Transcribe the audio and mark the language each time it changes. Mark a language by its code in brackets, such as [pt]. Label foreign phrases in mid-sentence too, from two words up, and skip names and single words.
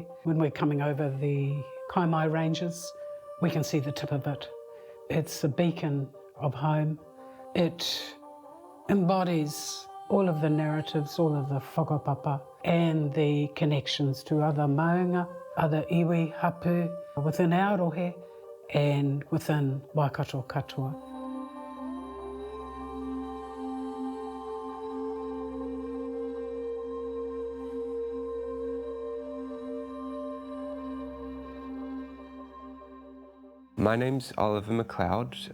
[en] When we're coming over the Kaimai Ranges, we can see the tip of it. It's a beacon of home. It embodies all of the narratives, all of the whakapapa and the connections to other maunga, other [mi] iwi, hapu, [en] within Aotearoa and within Waikato katoa. My name's Oliver McLeod.